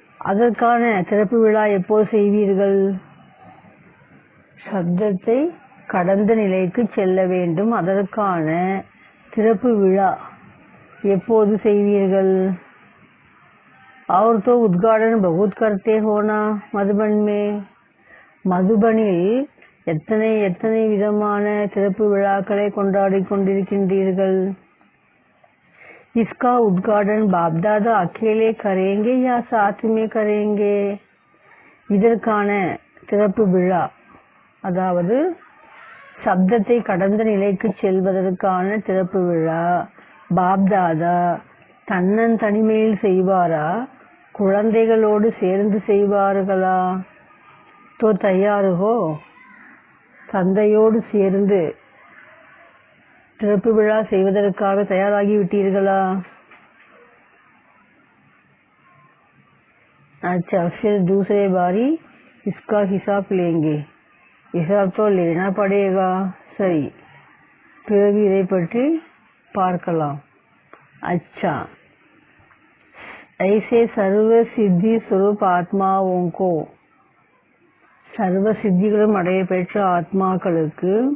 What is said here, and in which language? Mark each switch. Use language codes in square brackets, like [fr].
[ta] அதற்கான திறப்பு விழா எப்போது செய்வீர்கள்? சப்தத்தை கடந்த நிலைக்கு செல்ல வேண்டும், அதற்கான திறப்பு விழா எப்போது செய்வீர்கள்? [hi] और तो उद्घाटन बहुत करते हो ना मधुबन में. [ta] மதுபனில் எத்தனை எத்தனை விதமான திறப்பு விழாக்களை கொண்டாடி கொண்டிருக்கின்றீர்கள். [hi] इसका उद्घाटन बाप दादा अकेले करेंगे या साथ में करेंगे. [ta] இதற்கான திறப்பு விழா, அதாவது சப்தத்தை கடந்த நிலைக்கு செல்வதற்கான திறப்பு விழா பாப் தாதா தன்னன் தனிமையில் செய்வாரா, குழந்தைகளோடு சேர்ந்து செய்வார்களா? [hi] தோ தயாருகோ, [ta] தந்தையோடு சேர்ந்து திறப்பு விழா செய்வதற்காக தயாராகி விட்டீர்களா? [hi] अच्छा, फिर दूसरे बारी इसका हिसाब लेंगे. हिसाब तो लेना पड़ेगा. [ta] சரி, பிறகு இதை பற்றி பார்க்கலாம். [hi] अच्छा, ऐसे सर्व सिद्धि स्वरूप आत्माओं को, सर्व [ta] சித்திகளும் அடைய பெற்ற ஆத்மாக்களுக்கு